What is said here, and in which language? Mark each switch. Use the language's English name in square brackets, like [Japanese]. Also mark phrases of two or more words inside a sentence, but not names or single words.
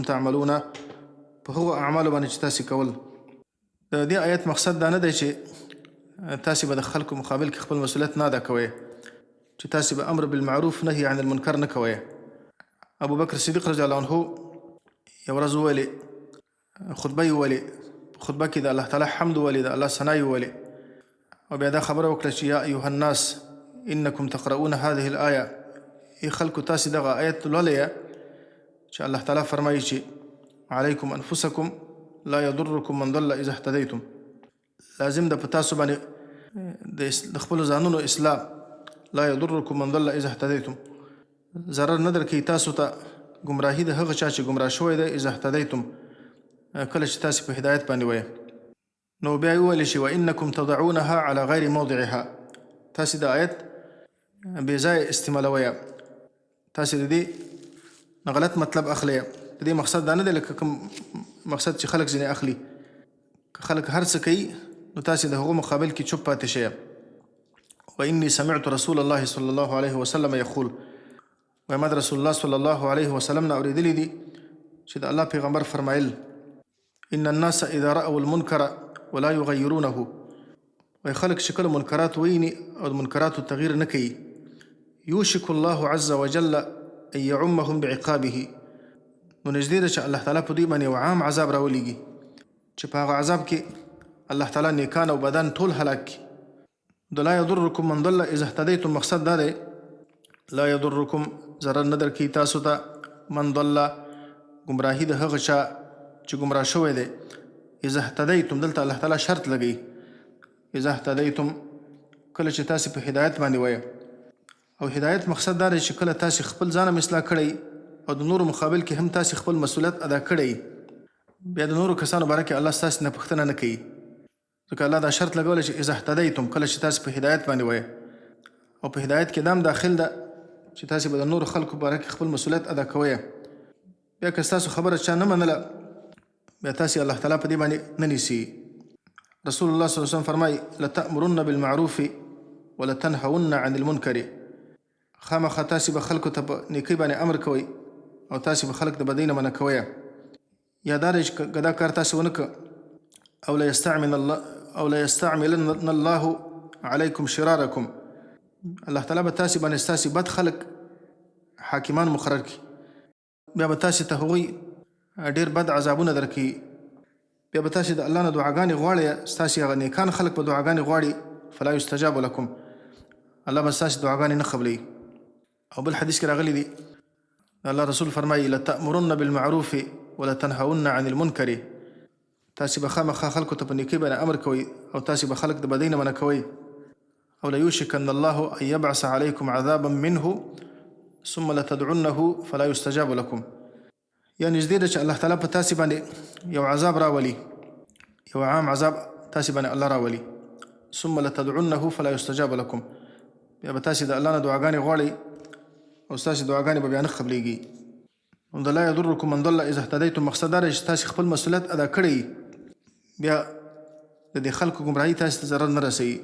[Pashto] تعملون په هغو اعمالو باندې چې تاسې کول د دې آیت مقصد دا نه دی چې تاسې به د خلکو مقابل کې خپل مسؤلیت نه ادا کوئ چې تاسې به [Arabic] امر بالمعروف نهي عن المنکر [Pashto] نه کوئ ابو بکر صدیق [Arabic] رضی الله عنه [Pashto] یو ورځ وویلې خطبه یې وویلې په خطبه کې د الله تعالی حمد وویلې د الله ثنا یې وویلې او بیا دا خبره وکړه چې [Arabic] یا ایها الناس انکم تقرؤون هذه الآیه [Pashto] ای خلکو تاسې دغه آیت لولئ چې الله تعالی فرمایي چې [Arabic] علیکم انفسکم لا یضرکم من ضل اذا اهتدیتم [Pashto] لازم ده په تاسو باندې د خپلو ځانونو اصلاح [Arabic] لا یضرکم من ضل اذا اهتدیتم [Pashto] ضرر نه درکوي تاسو ته ګمراهي د هغه چا چې ګمراه شوی دی [Arabic] اذا اهتدیتم [Pashto] کله چې تاسې په هدایت باندې ویه نو بیا یې وویلی شي [Arabic] وانکم تضعونها على غیر موضعها [Pashto] تاسې د آیت بې ځایه استعمالویه تاسې د دې غلط مطلب اخلی د دې مقصد دا نه دی لکه کوم مقصد چې خلک ځینې اخلي که خلک هر څه کوي نو تاسې د هغو مقابل کې چوپ پاتې شئ [Arabic] وإني سمعت رسول الله صلی الله علیه وسلم یقول [Pashto] وایي ما د رسول الله [Arabic] صلی الله علیه وسلم [Pashto] نه اورېدلي دي چې د الله پیغمبر فرمایل [Arabic] ان الناس اذا رأوا المنکر ولا یغیرونه [Pashto] وایي خلک چې کله منکرات ویني او د منکراتو تغییر نه کوي [Arabic] یوشک الله عز وجل ان یعمهم بعقابه [Pashto] نو نږدې ده چې الله تعالی په دوی باندې یو عام عذاب راولېږي چې په هغه عذاب کې الله تعالی نیکان او بدن ټول هلاک کړي د [Arabic] لا یضرکم من ضل اذا اهتدیتم [Pashto] مقصد دا دی [Arabic] لا یضرکم [Pashto] ضرر نه درکوي تاسو ته [Arabic] من ضل [Pashto] ګمراهي د هغه چا چې ګمراه شوی دی. [Arabic] اذا اهتدیتم [Pashto] دلته الله تعالی شرط لګوي. [Arabic] اذا اهتدیتم [Pashto] کله چې تاسې په هدایت باندې وایه، او هدایت مقصد دا دی چې کله تاسې خپل ځان هم اصلاح کړئ او د نورو مقابل کې هم تاسې خپل مسؤلیت ادا کړئ، بیا د نورو کسانو باره کې الله ستاسې نه پوښتنه نه کوي. ځکه الله دا شرط لګولی چې [Arabic] اذا اهتدیتم [Pashto] کله چې تاسې په هدایت باندې وایه، او په هدایت کې دا هم داخل ده چې تاسې به د نورو خلکو باره کې خپل مسؤلیت ادا کوئ. بیا که ستاسو خبره چا نه منله، بیا تاسې الله تعالی په دې باندې نه نیسي. [Arabic] رسول الله صلی الله علیه وسلم فرمایي لتأمرن بالمعروف ولتنهون عن المنکر. [Pashto] خامخا تاسې به خلکو ته په نیکۍ باندې امر کوئ او تاسې به خلک د بدۍ نه منع کوئ. یا دا دی چې که دا کار تاسې ونه کړه او [Arabic] لیستعملن الله علیکم شرارکم، [Pashto] الله تعالی به تاسې باندې ستاسې بد خلک حاکمان مقرر کړي، بیا به تاسې ته هغوی ډېر بد عذابونه درکوي. بیا به تاسې د الله نه دعاګانې غواړئ، ستاسې هغه نیکان خلک به دعاګانې غواړي، [Arabic] فلا یستجاب لکم، [Pashto] الله به ستاسې دعاګانې نه قبلوي. او بل حدیث کې راغلی دی الله رسول فرمایي [Arabic] لتأمرن بالمعروف ولتنهون عن المنکر. [Pashto] تاسې به خامخا خلکو ته په نیکۍ باندې امر کوئ او تاسې به خلک د بدۍ نه منع کوئ. [Arabic] او لیوشکن الله ان یبعث علیکم عذابا منه ثم لتدعنه فلا یستجاب لکم. [Pashto] یا نږدې ده چې الله تعالی په تاسې باندې یو عذاب راولي، یو عام عذاب تاسې باندې الله راولي. [Arabic] ثم لتدعنه فلا یستجاب لکم، [Pashto] بیا به تاسې د الله نه دعاګانې غواړئ او ستاسې دعاګانې به بیا نه قبلیږي. نو د [Arabic] لا یضرکم من ضل اذا اهتدیتم [Pashto] مقصد دا دی چې تاسې خپل مسؤلیت ادا کړئ، بیا د دې خلکو ګمراهي تاسې ته ضرر نه رسوي.